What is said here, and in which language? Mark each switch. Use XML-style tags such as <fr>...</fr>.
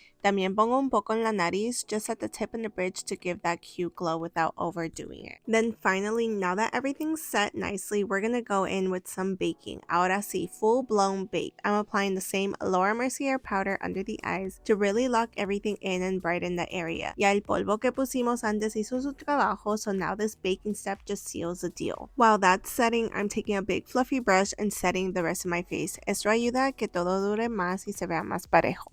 <es>También pongo un poco en la nariz,</es> <en>just at the tip and the bridge to give that cute glow without overdoing it. Then finally, now that everything's set nicely, we're gonna go in with some baking.</en> <es>Ahora sí,</es> <en>full blown bake. I'm applying the same Laura Mercier powder under the eyes to really lock everything in and brighten the area.</en> <es>Ya el polvo que pusimos antes hizo su trabajo,</es> <en>so now this baking step just seals the deal. While that's setting, I'm taking a big fluffy brush and setting the rest of my face.</en> <es>Esto ayuda a que todo dure más y se vea más parejo.</es>